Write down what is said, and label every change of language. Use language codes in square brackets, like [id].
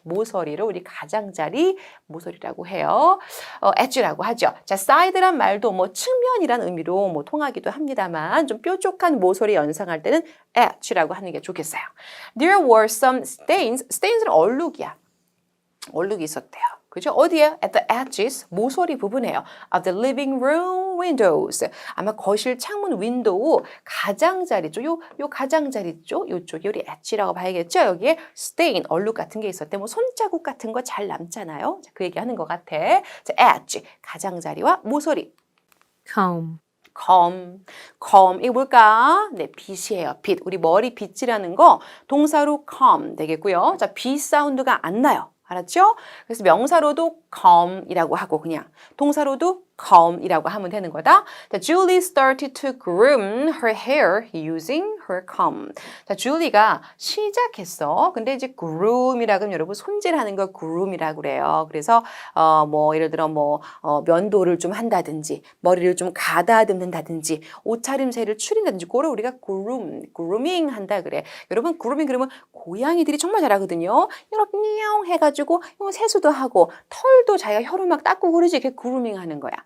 [ko] 모서리를 우리 가장자리 모서리라고 해요. edge라고 하죠. 자, side란 말도 뭐 측면이란 의미로 뭐 통하기도 합니다만 좀 뾰족한 모서리 연상할 때는 edge라고 하는 게 좋겠어요. [en] There were some stains. stains는 [ko] 얼룩이야. 얼룩이 있었대요. 그죠? 어디에? [en] At the edges, [ko] 모서리 부분이에요. [en] Of the living room windows. [ko] 아마 거실 창문 윈도우 가장자리 쪽, 요 가장자리 쪽, 요쪽이 우리 edge라고 봐야겠죠? 여기에 stain, 얼룩 같은 게 있었대. 뭐 손자국 같은 거 잘 남잖아요. 자, 그 얘기하는 것 같아. 자, edge, 가장자리와 모서리. [en] Comb. [ko] comb. 이거 뭘까? 네, 빗이에요. 빗. 우리 머리 빗질하는 거 동사로 comb 되겠고요. 자, 빗 사운드가 안 나요. 알았죠? 그래서 명사로도 comb이라고 하고 그냥 동사로도 comb이라고 하면 되는 거다. [en] 자, Julie started to groom her hair using her comb. [ko] 자, 줄리가 시작했어. 근데 이제 groom이라고 하면 여러분 손질하는 걸 groom이라고 그래요. 그래서 뭐 예를 들어 면도를 좀 한다든지 머리를 좀 가다듬는다든지 옷차림새를 추린다든지 그걸 우리가 grooming 한다 그래. 여러분 grooming 그러면 고양이들이 정말 잘하거든요. 이렇게 냥 해가지고 세수도 하고 털도 자기가 혀로 막 닦고 그러지. 이렇게 grooming 하는 거야.